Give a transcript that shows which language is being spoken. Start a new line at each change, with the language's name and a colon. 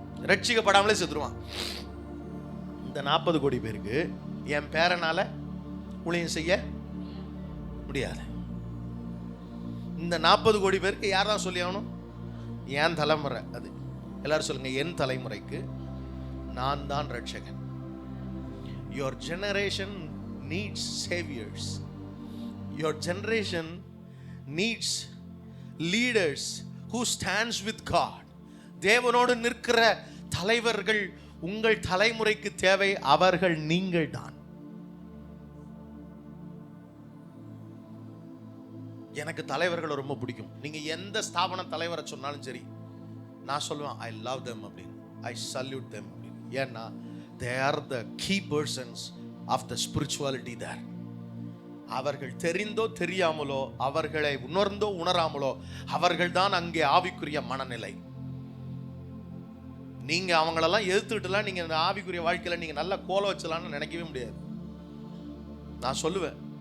Tamil: ரட்சிக்கப்படாமலே செத்துருவான். இந்த 40 கோடி பேருக்கு என் பேரனால ஊழியம் செய்ய முடியாது. இந்த 40 கோடி பேருக்கு யார் தான் சொல்லி ஆகணும்? என் தலைமுறை. அது எல்லாரும் சொல்லுங்க, என் தலைமுறைக்கு நான் தான் Ratchagan.
English: Your generation needs saviors. Your generation needs leaders who stands with God.
Tamil: தேவனோடு நிற்கிற தலைவர்கள் உங்கள் தலைமுறைக்கு தேவை. அவர்கள் நீங்கள் தான். எனக்கு தலைவர்களை ரொம்ப பிடிக்கும். நீங்க எந்த ஸ்தாபன தலைவரை சொன்னாலும் சரி, நான் சொல்லுவேன்
English: I love them
Tamil: அப்படின்னு,
English: I salute them
Tamil: அப்படின்னு. ஏன்னா
English: they are the key persons of the spirituality there.
Tamil: அவர்கள் தெரிந்தோ தெரியாமலோ, அவர்களை உணர்ந்தோ உணராமலோ, அவர்கள் தான் அங்கே ஆவிக்குரிய மனநிலை. நீங்க அவங்களெல்லாம் எதிர்த்துட்டுலாம் நீங்க இந்த ஆவிக்குரிய வாழ்க்கையில நீங்க நல்ல கோல வச்சலாம்னு நினைக்கவே முடியாது. நான் சொல்லுவேன்,